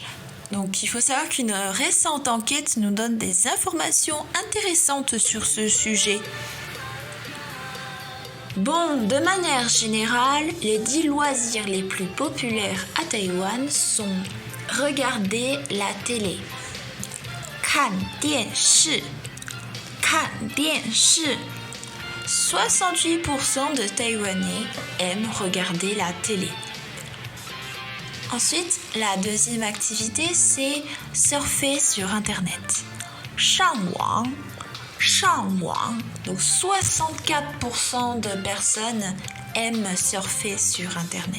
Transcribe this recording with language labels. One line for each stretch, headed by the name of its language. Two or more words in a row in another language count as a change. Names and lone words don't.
French: Donc, il faut savoir qu'une récente enquête nous donne des informations intéressantes sur ce sujet. Bon, de manière générale, les 10 loisirs les plus populaires à Taïwan sont regarder la télé,
Chinese: 看电视, 看电视.
French: 68% de Taïwanais aiment regarder la télé. Ensuite, la deuxième activité, c'est surfer sur Internet,
Chinese: 上网.
French: Donc 64% de personnes aiment surfer sur Internet.